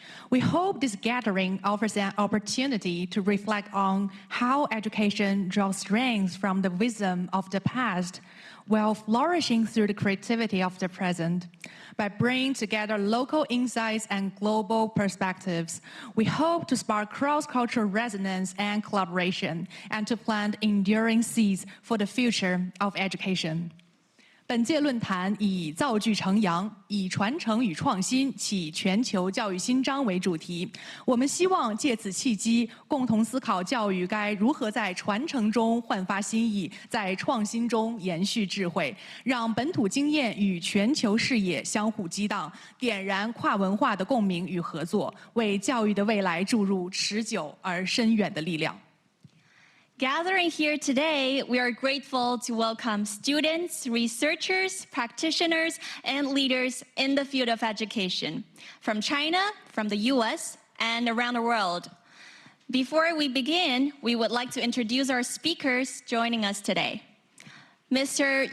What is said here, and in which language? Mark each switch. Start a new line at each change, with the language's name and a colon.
English: We hope this gathering offers an opportunity to reflect on how education draws strength from the wisdom of the past while flourishing through the creativity of the present. By bringing together local insights and global perspectives, we hope to spark cross-cultural resonance and collaboration, and to plant enduring seeds for the future of education.
Chinese: 本届论坛以造句成扬，以传承与创新启全球教育新章为主题。我们希望借此契机，共同思考教育该如何在传承中焕发新意，在创新中延续智慧，让本土经验与全球视野相互激荡，点燃跨文化的共鸣与合作，为教育的未来注入持久而深远的力量。
English: Gathering here today, we are grateful to welcome students, researchers, practitioners, and leaders in the field of education from China, from the US, and around the world. Before we begin, we would like to introduce our speakers joining us today. Mr.